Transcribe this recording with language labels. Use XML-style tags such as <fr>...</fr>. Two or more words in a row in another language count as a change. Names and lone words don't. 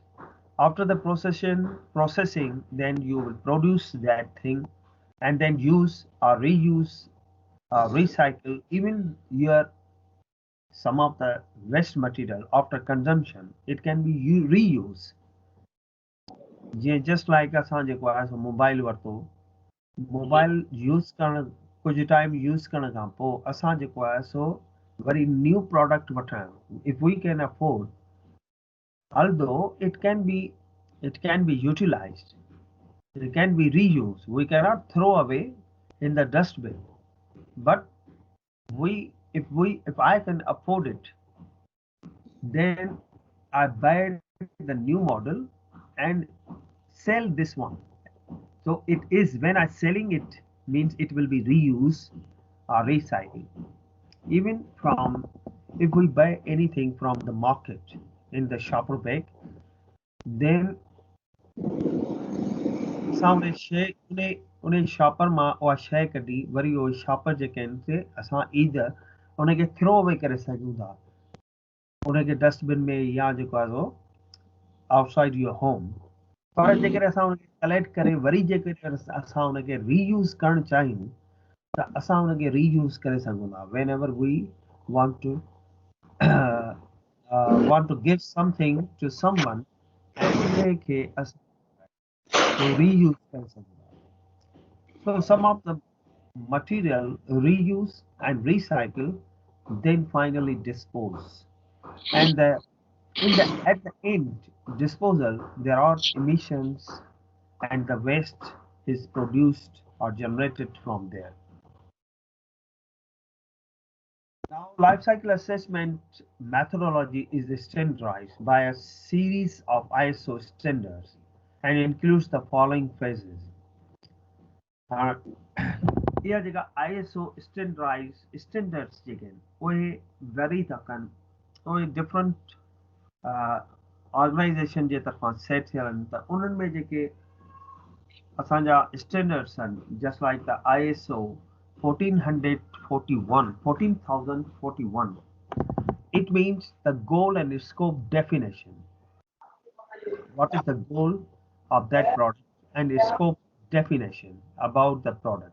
<en>After the processing, then you will produce that thing, and then use or reuse or recycle even your some of the waste material after consumption. It can be reused. Just like</en> <sd>असां जेको आहे सो मोबाइल वरितो, मोबाइल यूज़ करण कुछ टाइम यूज़ करण खां पोइ असां जेको आहे सो वरी न्यू प्रोडक्ट वठणु,</sd> <en>if we can afford, although it can be utilized, it can be reused, we cannot throw away in the dustbin, but if I can afford it, then I buy the new model and sell this one. So it is, when I selling it, means it will be reused or recycled. Even from, if we buy anything from the market in the shopper bag, then</en> <sd>असां उन शॉपर मां उहा शइ कढी वरी उहो शॉपर जेके आहिनि से असां ईदर उनखे</sd> <en>throw away</en> <sd>करे सघूं था, उनखे डस्टबिन में या जेको आहे सो</sd> <en>outside your home.</en> <sd>पर जेकर असां उनखे कलेक्ट करे वरी जेकर असां उनखे रीयूज़ करणु चाहियूं त असां उनखे रीयूज़ करे सघूं था।</sd> <en>whenever we want to give something to someone,</en> <sd>ऐं उनखे असां रीयूज़ करे सघूं था।</sd> <en>So some of the material reuse and recycle, then finally dispose. And at the end disposal, there are emissions and the waste is produced or generated from there. Now, life cycle assessment methodology is standardized by a series of ISO standards and includes the following phases.</en> <sd>इहा जेका ISO स्टैंडर्ड्स जेके आहिनि उहे वरी था कनि, उहे</sd> <en>different organization</en> <sd>जे तरफ़ां सेट थियल आहिनि, त उन्हनि में जेके असांजा स्टैंडर्ड्स आहिनि,</sd> <en>just like the ISO 14041, it means the goal and scope definition. What is the goal of that product and scope definition about the product.</en>